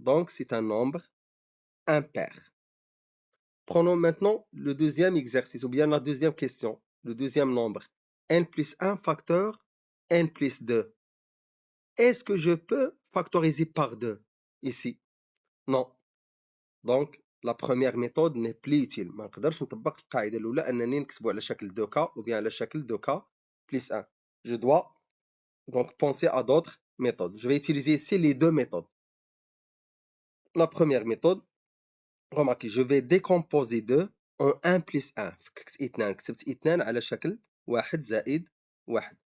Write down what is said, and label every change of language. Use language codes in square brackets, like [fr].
[fr] Donc, c'est un nombre impair. Prenons maintenant le deuxième exercice, ou bien la deuxième question, le deuxième nombre. n plus 1 facteur n plus 2. Est-ce que je peux factoriser par 2 ici? Non. Donc, la première méthode n'est plus utile. [ar] ما نقدرش نطبق القاعدة الأولى أنني نكتبو على شكل 2k [fr] ou bien [ar] على شكل 2k plus 1. [fr] Je dois donc penser à d'autres méthodes. Je vais utiliser ici les deux méthodes. La première méthode, remarquez, je vais décomposer 2 en 1 plus 1. [ar] كتبت 2 على شكل 1 زائد 1.